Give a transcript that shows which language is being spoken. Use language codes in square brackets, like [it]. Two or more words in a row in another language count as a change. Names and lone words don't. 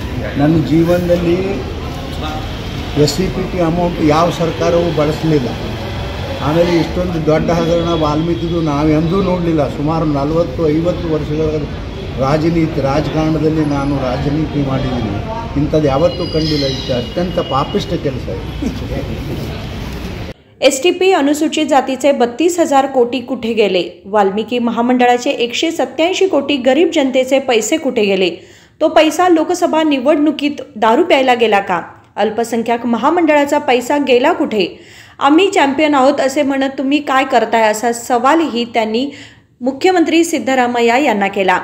[kn] ನನ್ನ ಜೀವನದಲ್ಲಿ SCPT ಅಮೌಂಟ್ ಯಾವ ಸರ್ಕಾರವೂ ಬಳಸಲಿಲ್ಲ। ಆಮೇಲೆ ಇಷ್ಟೊಂದು ದೊಡ್ಡ ಹಗರಣ ವಾಲ್ಮೀಕಿದು ನಾವೆಂದೂ ನೋಡಲಿಲ್ಲ। ಸುಮಾರು 40-50 ವರ್ಷಗಳ ರಾಜಕಾರಣದಲ್ಲಿ ನಾನು ರಾಜನೀತಿ ಮಾಡಿದ್ದೀನಿ, ಇಂಥದ್ದು ಯಾವತ್ತೂ ಕಂಡಿಲ್ಲ। ಇದು ಅತ್ಯಂತ ಪಾಪಿಷ್ಟ ಕೆಲಸ ಇದೆ। [mr] STP अनुसूचित जातीचे 32,000 कोटी कुठे गेले? वाल्मिकी महामंडळाचे 187 कोटी गरीब जनतेचे पैसे कुठे गेले? तो पैसा लोकसभा निवडणुकीत दारू प्यायला गेला का? अल्पसंख्याक महामंडळाचा पैसा गेला कुठे? आम्ही चॅम्पियन आहोत असे म्हणत तुम्ही काय करताय, असा सवालही त्यांनी मुख्यमंत्री सिद्धरामय्या यांना केला।